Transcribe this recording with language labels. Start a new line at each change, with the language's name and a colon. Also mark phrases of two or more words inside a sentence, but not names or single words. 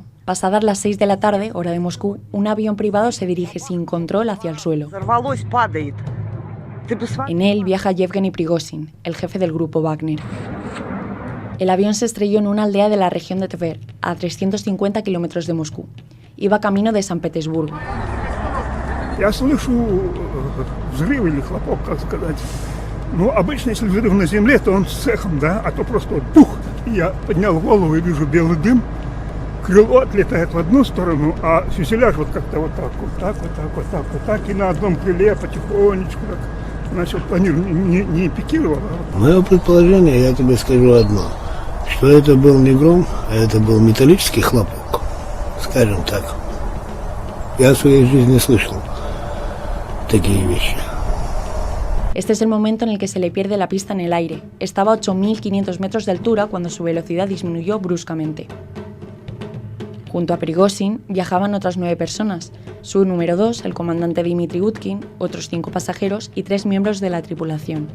Spanish: Pasadas las 6 de la tarde, hora de Moscú, un avión privado se dirige sin control hacia el suelo. En él viaja Yevgeny Prigozhin, el jefe del grupo Wagner. El avión se estrelló en una aldea de la región de Tver, a 350 kilómetros de Moscú. Iba camino de San Petersburgo.
Russian: Я слышу взрыв или хлопок, как сказать. Ну, обычно, если взрыв на земле, то он с эхом, да, а то просто вот бух. Я поднял голову и вижу белый дым. Крыло отлетает в одну сторону, а фюзеляж вот как-то вот так, вот так, вот так, вот так, вот так. И на одном крыле потихонечку так начал планировать, не пикировал. Мое предположение, я тебе скажу одно. Что это был не гром, а это был металлический хлопок. Скажем так. Я в своей жизни слышал такие вещи.
Spanish: Este es el momento en el que se le pierde la pista en el aire. Estaba a 8.500 metros de altura cuando su velocidad disminuyó bruscamente. Junto a Prigozhin viajaban otras 9 personas. Su número 2, el comandante Dmitry Utkin, otros 5 pasajeros y 3 miembros de la tripulación.